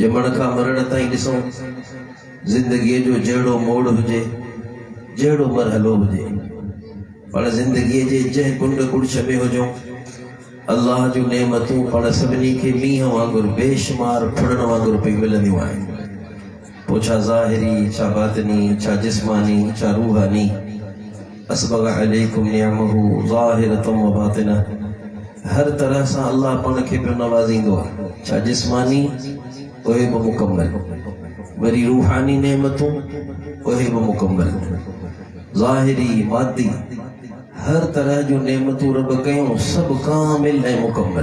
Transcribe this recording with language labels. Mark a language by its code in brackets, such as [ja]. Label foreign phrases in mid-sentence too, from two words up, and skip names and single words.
[sd] ॼमण खां मरण ताईं ॾिसूं ज़िंदगीअ जो जहिड़ो मोड़ हुजे, जहिड़ो मरहलो हुजे, पाण ज़िंदगीअ जे जंहिं कुंड कुड़छ में हुजूं, अल्लाह जूं नेमतूं पाण सभिनी खे मींहं वांगुरु बेशुमार फुड़ण वांगुरु पई मिलंदियूं आहिनि। पोइ छा ज़ाहिरी, छा बातिनी, छा जिस्मानी, छा रूहानी। [ar] أسبغ عليكم نعمه ظاهرة وباطنة. [sd] हर तरह सां अल्लाह पाण खे पियो नवाज़ींदो आहे। छा जिस्मानी, उहे बि मुकम्मल, वरी रूहानी नेमतूं, उहे बि मुकम्मल, ज़ाहिरी, मादी, हर तरह जूं नेमतूं रब कयूं, सभु कामिल ऐं मुकम्मल।